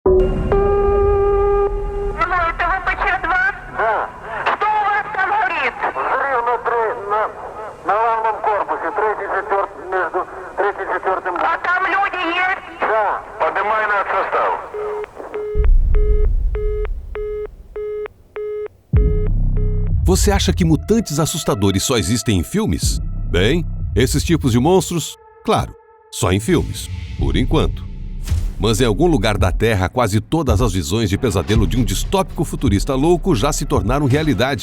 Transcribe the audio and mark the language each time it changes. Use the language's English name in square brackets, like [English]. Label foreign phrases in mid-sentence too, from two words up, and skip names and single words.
[Russian] Это ВПЧ-2? Да. Что у вас там горит? Взрыв на главном корпусе, между третьим и четвертым. А там люди есть? Да. Поднимай над состав. [Portuguese] Você acha que mutantes assustadores só existem em filmes? Bem, esses tipos de monstros, claro, só em filmes, por enquanto. Mas em algum lugar da Terra, quase todas as visões de pesadelo de um distópico futurista louco já se tornaram realidade.